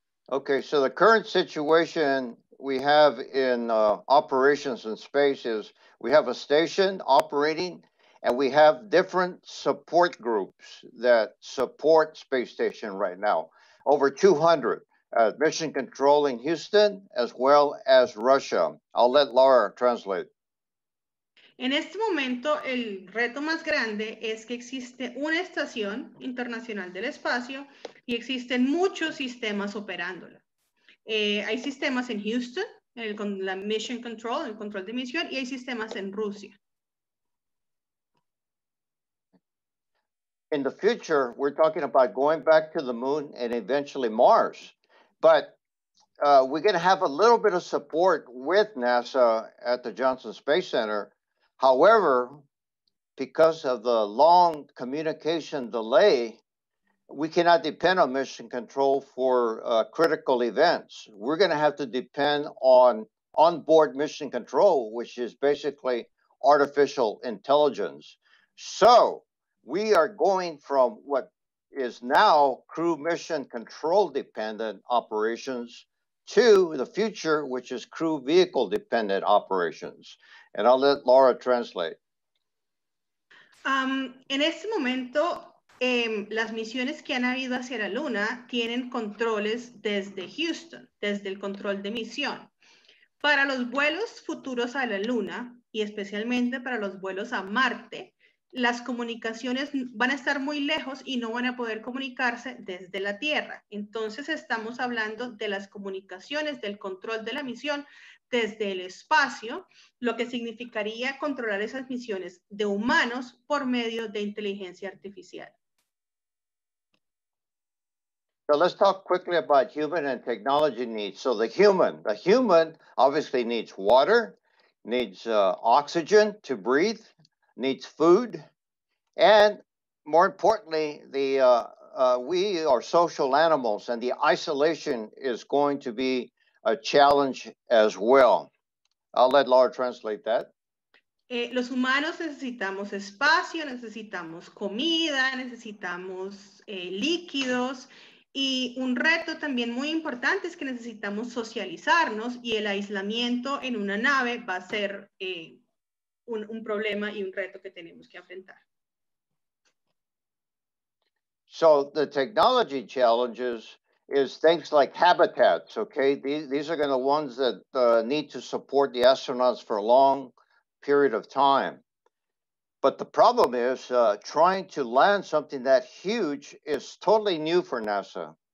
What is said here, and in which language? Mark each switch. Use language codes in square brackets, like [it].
[en] Okay, so the current situation we have in operations in space is we have a station operating and we have different support groups that support space station right now. Over 200 mission control in Houston as well as Russia. I'll let Laura translate. [es] En este momento, el reto más grande es que existe una estación internacional del espacio y existen muchos sistemas operándola. Hay sistemas en Houston, con la Mission Control, el control de misión, y hay sistemas en Rusia. [en] In the future, we're talking about going back to the moon and eventually Mars. But we're going to have a little bit of support with NASA at the Johnson Space Center. However, because of the long communication delay, we cannot depend on mission control for critical events. We're going to have to depend on onboard mission control, which is basically artificial intelligence. So we are going from what is now crew mission control dependent operations to the future, which is crew vehicle dependent operations. And I'll let Laura translate. [es] En este momento, las misiones que han habido hacia la Luna tienen controles desde Houston, desde el control de misión. Para los vuelos futuros a la Luna y especialmente para los vuelos a Marte, las comunicaciones van a estar muy lejos y no van a poder comunicarse desde la Tierra. Entonces estamos hablando de las comunicaciones, del control de la misión desde el espacio, lo que significaría controlar esas misiones de humanos por medio de inteligencia artificial. [en] So let's talk quickly about human and technology needs. So the human obviously needs water, needs oxygen to breathe, needs food, and more importantly, we are social animals, and the isolation is going to be a challenge as well. I'll let Laura translate that. [es] Los humanos necesitamos espacio, necesitamos comida, necesitamos líquidos, y un reto también muy importante es que necesitamos socializarnos y el aislamiento en una nave va a ser un problema y un reto que tenemos que enfrentar. [en] So the technology challenges is things like habitats, okay? These are going to be the ones that need to support the astronauts for a long period of time. But the problem is trying to land something that huge is totally new for NASA.